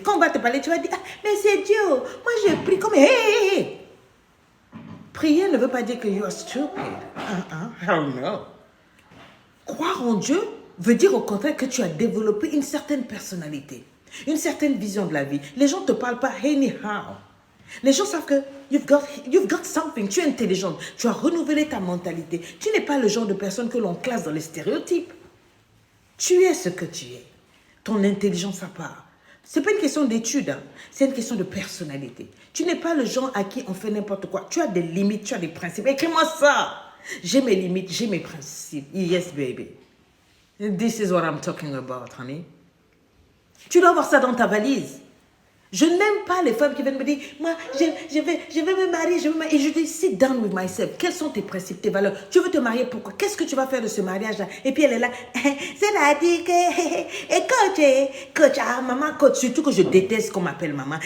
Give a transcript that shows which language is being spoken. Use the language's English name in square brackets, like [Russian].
[French] Quand on va te parler, tu vas dire, ah, mais c'est Dieu. Moi, j'ai pris comme, hey. Prier ne veut pas dire que [English] you are stupid. Hell no. [French] Croire en Dieu veut dire au contraire que tu as développé une certaine personnalité, une certaine vision de la vie. Les gens ne te parlent pas [English] anyhow. [French] Les gens savent que [English] you've got something. [French] Tu es intelligente. Tu as renouvelé ta mentalité. Tu n'es pas le genre de personne que l'on classe dans les stéréotypes. Tu es ce que tu es. Ton intelligence à part. Ce n'est pas une question d'études, hein. C'est une question de personnalité. Tu n'es pas le genre à qui on fait n'importe quoi. Tu as des limites, tu as des principes. Écris-moi ça. J'ai mes limites, j'ai mes principes. [English] Yes, baby. This is what I'm talking about, honey. [French] Tu dois avoir ça dans ta valise. Je n'aime pas les femmes qui viennent me dire, moi, je vais me marier, Et je dis, [English] sit down with myself. [French] Quels sont tes principes, tes valeurs? Tu veux te marier, pourquoi? Qu'est-ce que tu vas faire de ce mariage-là? Et puis elle est là, c'est-à-dire que, coach, ah, maman coach, surtout que je déteste qu'on m'appelle maman.